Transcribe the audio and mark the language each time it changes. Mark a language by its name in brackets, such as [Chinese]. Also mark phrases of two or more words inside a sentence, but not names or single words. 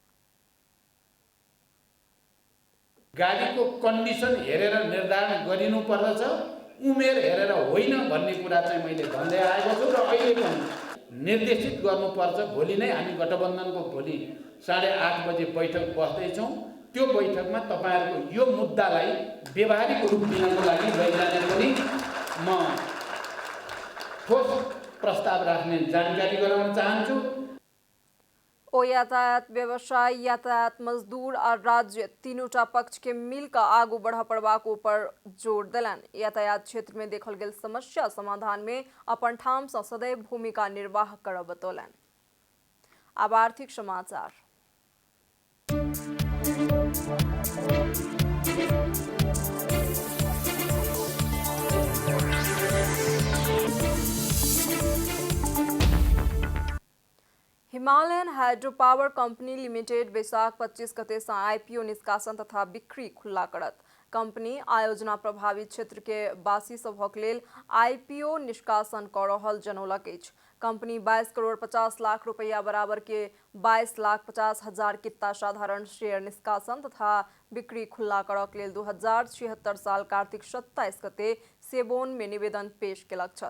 [Nepali] गाडीको कन्डिसन हेरेर निर्धारण गरिनु पर्दछ, उमेर हेरेर होइन भन्ने कुरा चाहिँ मैले भन्दै आएको छु र अहिले पनि निर्देशित गर्नुपर्छ। भोलि नै हामी गठबन्धनको भोलि 8:30 बजे बैठक बस्दैछौँ। त्यो बैठकमा तपाईँहरूको यो मुद्दालाई व्यवहारिक रूप दिनको लागि लैजाने पनि म ठोस प्रस्ताव राख्ने जानकारी गराउन चाहन्छु। [Maithili] ओ यातायात व्यवसाय, यातायात मजदूर और राज्य तीनोटा पक्ष के मिलकर आगू बढ़ पड़बाक ऊपर जोर दिलन। यातायात क्षेत्र में देखल गेल समस्या समाधान में अपन ठाम से सदैव भूमिका निर्वाह करब बतौलन। अब आर्थिक समाचार। हिमालयन हाइड्रो पावर कंपनी लिमिटेड वैशाख 25 गते से आईपीओ निष्कासन तथा बिक्री खुला करत। कंपनी आयोजना प्रभावित क्षेत्र के वासी सभक लेल आईपीओ निष्कासन कर रहल जनौलक अछि। कंपनी 22 करोड़ 50 लाख रुपया बराबर के 22,50,000 कितना साधारण शेयर निष्कासन तथा बिक्री खुला करक लेल 2076 साल कार्तिक 27 गते सेबोन में निवेदन पेश केलक छल।